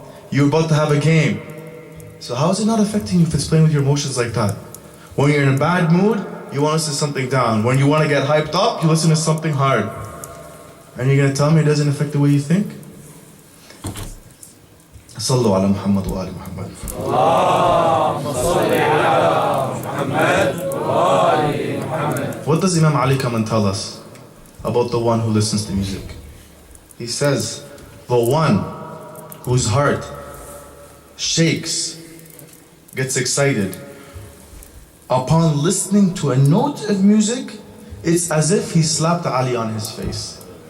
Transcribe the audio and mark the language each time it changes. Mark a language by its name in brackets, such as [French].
[English] You're about to have a game. So how is it not affecting you if it's playing with your emotions like that? When you're in a bad mood, you want to listen to something down. When you want to get hyped up, you listen to something hard. And you're going to tell me it doesn't affect the way you think? [Arabic] صلوا على محمد وآل محمد. اللهم صل على محمد وآل محمد. [English] What does Imam Ali come and tell us about the one who listens to music? He says, the one whose heart shakes, gets excited upon listening to a note of music, it's as if he slapped Ali on his face.